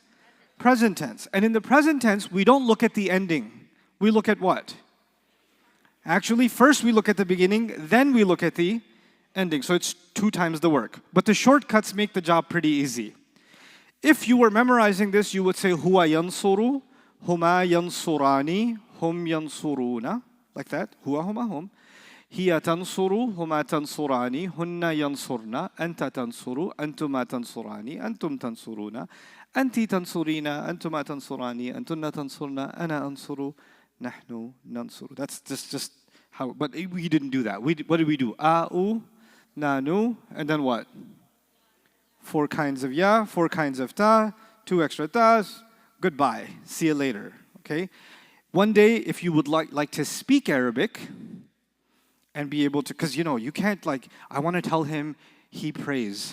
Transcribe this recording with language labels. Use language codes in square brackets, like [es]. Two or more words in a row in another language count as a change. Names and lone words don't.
[en] Present tense. And in the present tense, we don't look at the ending. We look at what? Actually, first we look at the beginning, then we look at the ending. So it's 2 times the work. But the shortcuts make the job pretty easy. If you were memorizing this, you would say [ar] هو ينصر، هما ينصران، هم ينصرون, [en] like that. [ar] هو هما هم. هي تنصر، هما تنصران، هن ينصرن، أنت تنصر، أنتما تنصران، أنتم تنصرون، أنتِ تنصرين، أنتما تنصران، أنتن تنصرن، أنا أنصر، نحن ننصر. [en] That's just how, but we didn't do that. What did we do? A'u, nanu, and then what? 4 kinds of ya, 4 kinds of ta, 2 extra tas, goodbye, see you later, okay? One day, if you would like to speak Arabic and be able to, because you know, you can't I want to tell him he prays.